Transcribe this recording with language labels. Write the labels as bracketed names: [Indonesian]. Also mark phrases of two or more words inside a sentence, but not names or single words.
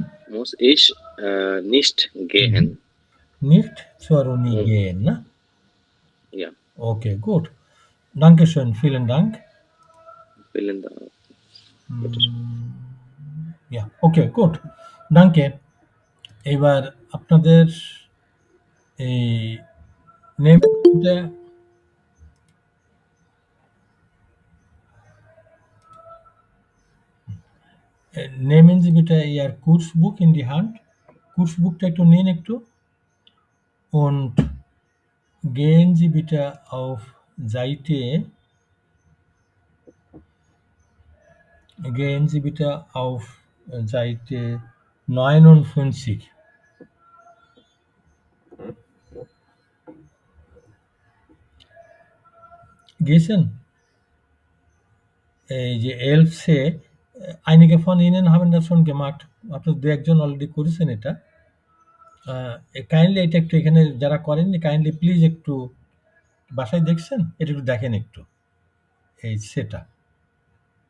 [German] muss ich nicht gehen. nicht zur Uni Mhm. gehen, ne? Ja, Okay, gut. Dankeschön, vielen Dank. vielen Dank. Bitte schön. Ja, okay, gut. Danke. [Bangla] এবার আপনাদের এই নেমটা [German] nehmen Sie bitte Ihr Kursbuch in die Hand. Kursbuchটা [Bangla] একটু নিন একটু [German] und gehen Sie bitte auf Seite gehen Sie bitte auf Seite 59. [Bangla] গিয়েছেন? এই যে এলফসে [German] einige von Ihnen haben das schon gemacht. [Bangla] আপনার ২ একজন অলরেডি করেছেন এটা। কাইন্ডলি এটা একটু এখানে যারা করেননি [English] kindly please [Bangla] একটু বাসায় দেখছেন? এটা একটু দেখেন একটু। এই সেটা।